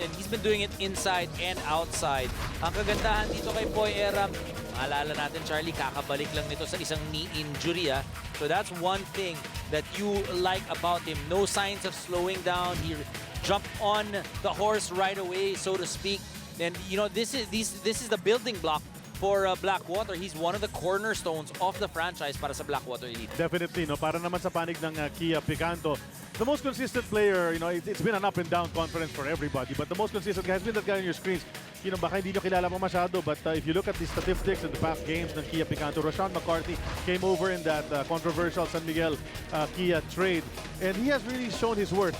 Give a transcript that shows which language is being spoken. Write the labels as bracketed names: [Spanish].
[English] And he's been doing it inside and outside. [Filipino] Ang kagandahan dito kay Poy Eram, maalala natin, Charlie, kakabalik lang nito sa isang knee injury. [English] So that's one thing that you like about him. No signs of slowing down. He jumped on the horse right away, so to speak. And you know, this is the building block for Blackwater. He's one of the cornerstones of the franchise [Filipino] para sa [English] Blackwater Elite. Definitely, no? [Filipino] Para naman sa panig ng Kia Picanto. [English] The most consistent player, you know, it's been an up and down conference for everybody, but the most consistent guy has been that guy on your screens. You know, [Filipino] baka hindi nyo kilala mo masyado, [English] but if you look at the statistics in the past games ng Kia Picanto, Rashawn McCarthy came over in that controversial San Miguel Kia trade, and he has really shown his worth.